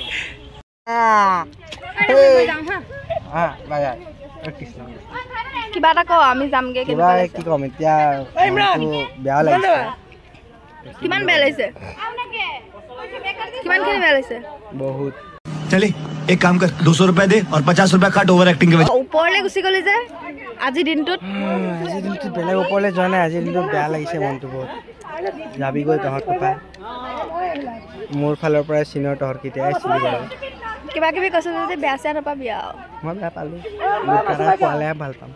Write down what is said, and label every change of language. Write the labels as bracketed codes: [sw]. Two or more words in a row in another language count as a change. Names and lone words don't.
[as] কিবা এটা ক আমি যামগে কিবা কি কম এতিয়া বেয়া লাগিছে কিমান বেয়া লাগিছে কিমানখিনি বেয়া লাগিছে বহুত [hi] चले एक काम कर 200 रुपए दे और 50 रुपए काट [en] over acting [hi] के वजह [as] ওপৰলে গুছি গলি যে আজি দিনটোত বেলেগ ওপৰলে যোৱা নাই আজি দিনটো বেয়া লাগিছে মনটো বহুত যাবি গৈ তহঁত কপা মোৰ ফালৰ পৰা চিনিয়ৰ তহঁত কেতিয়া আহিছিলি বাৰু কিবা কিবি কৈছে যে বেয়া চেয়া নাপাবি আৰু মই বেয়া পালোঁ গুটকা খোৱালে ভাল পাম